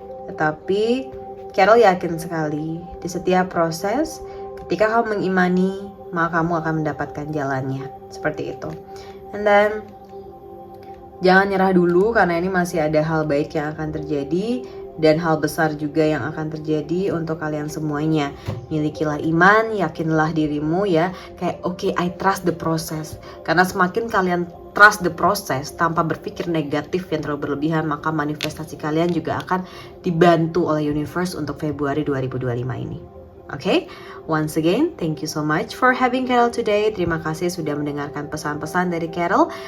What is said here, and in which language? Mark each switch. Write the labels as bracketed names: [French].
[Indonesian] Tetapi Carol yakin sekali di setiap proses, ketika kamu mengimani, maka kamu akan mendapatkan jalannya. Seperti itu. [English] And then [Indonesian] jangan nyerah dulu karena ini masih ada hal baik yang akan terjadi dan hal besar juga yang akan terjadi untuk kalian semuanya. Milikilah iman, yakinlah dirimu ya. Kayak [English] okay, I trust the process. [Indonesian] Karena semakin kalian [English] trust the process [Indonesian] tanpa berpikir negatif yang terlalu berlebihan, maka manifestasi kalian juga akan dibantu oleh universe untuk Februari 2025 ini. Okay? [English] Once again, thank you so much for having Carol today. [Indonesian] Terima kasih sudah mendengarkan pesan-pesan dari Carol.